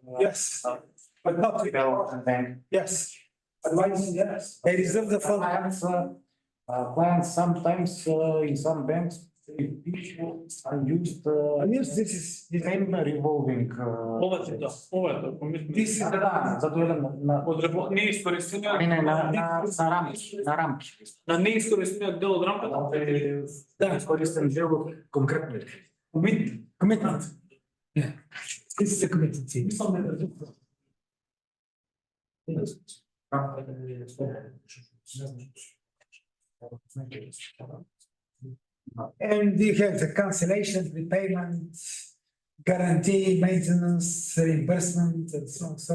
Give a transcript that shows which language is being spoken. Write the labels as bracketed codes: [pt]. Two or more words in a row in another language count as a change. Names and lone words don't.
[en] Yes, but not Development bank. Yes. Otherwise, yes, they reserve the funds. Plans sometimes in some banks are used. Yes, this is Same revolving. This is [mk] На рамки. На неискористимиот дел од рамката. Да, Искористен дел конкретно. [en] Commitment. Yeah, this is a commitment fee. And you have the cancellation, repayment, guarantee, maintenance, reimbursement, and so on.